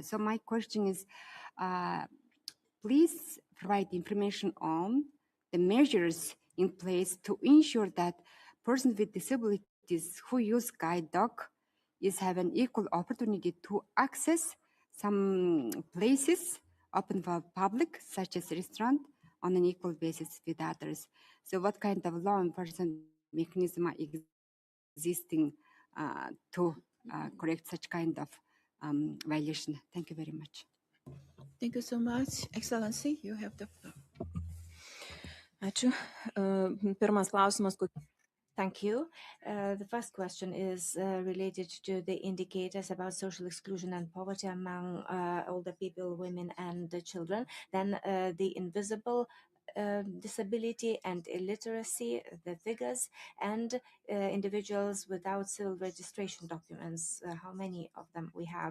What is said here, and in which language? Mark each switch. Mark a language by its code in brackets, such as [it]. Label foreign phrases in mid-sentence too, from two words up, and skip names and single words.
[en] So my question is, please provide information on the measures in place to ensure that persons with disabilities who use guide dog is have an equal opportunity to access some places open for public, such as restaurant, on an equal basis with others. So what kind of law enforcement mechanism are existing to correct such kind of violation? Thank you very much. Thank you so much. Excellency, you have the floor. [lt] Ačiū. Pirmas klausimas. [en] Thank you. The first question is related to the indicators about social exclusion and poverty among older people, women, and children. Then the invisible disability and illiteracy, the figures, and individuals without civil registration documents, how many of them we have.